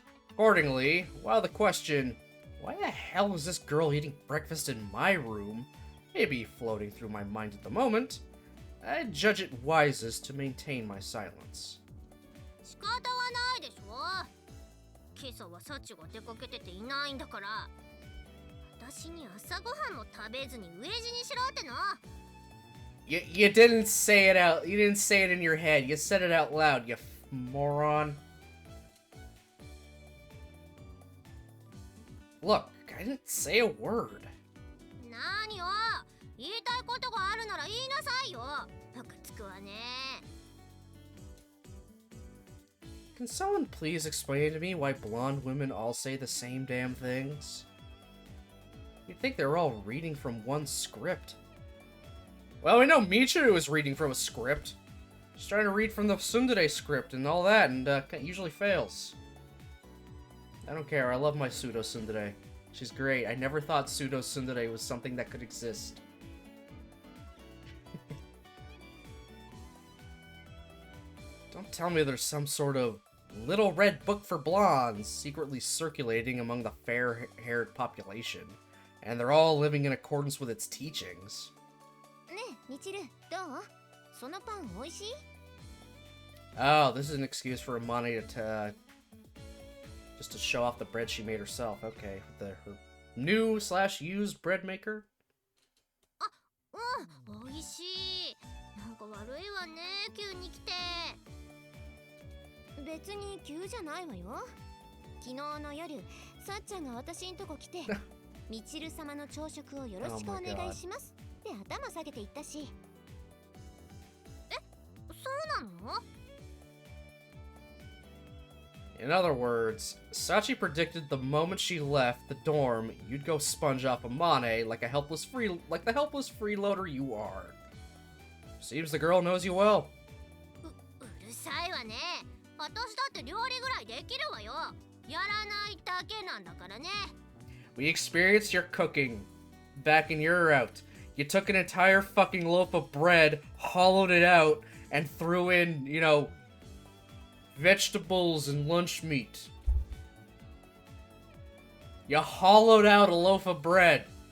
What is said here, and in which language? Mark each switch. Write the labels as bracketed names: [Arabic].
[English] Accordingly, while the question, why the hell is this girl eating breakfast in my room, may be floating through my mind at the moment, I judge it wisest to maintain my silence. [Japanese] 仕方はないでしょ。今朝はサチが出かけてていないんだから。私に朝ごはんも食べずに飢え死にしろってな。 [English] You didn't say it out. You didn't say it in your head. You said it out loud, you moron. Look, I didn't say a word. [Japanese] 何よ。言いたいことがあるなら言いなさいよ。ムカつくわね。 [English] Can someone please explain to me why blonde women all say the same damn things? You'd think they're all reading from one script. Well, we know Michiru is reading from a script. She's trying to read from the tsundere script and all that, and usually fails. I don't care, I love my pseudo tsundere. She's great. I never thought pseudo tsundere was something that could exist. Don't tell me there's some sort of little red book for blondes secretly circulating among the fair-haired population, and they're all living in accordance with its teachings. [Japanese] ねえ、みちる、どう？そのパン美味しい？ [English] Oh, this is an excuse for Amane to just to show off the bread she made herself. Okay, her new/used bread maker. [Japanese] あ、うん、美味しい。なんか悪いわね、急に来て。別に急じゃないわよ。昨日の夜、さっちゃんが私んとこ来て、みちる様の朝食をよろしくお願いしますって頭下げて言ったし。え、そうなの？ [English] In other words, Sachi predicted the moment she left the dorm, you'd go sponge off Amane like the helpless freeloader you are. Seems the girl knows you well. [Japanese] うるさいわね。私だって料理ぐらいできるわよ。やらないだけなんだからね。 [English] We experienced your cooking. Back in your out. You took an entire fucking loaf of bread, hollowed it out, and threw in, you know, vegetables and lunch meat. You hollowed out a loaf of bread.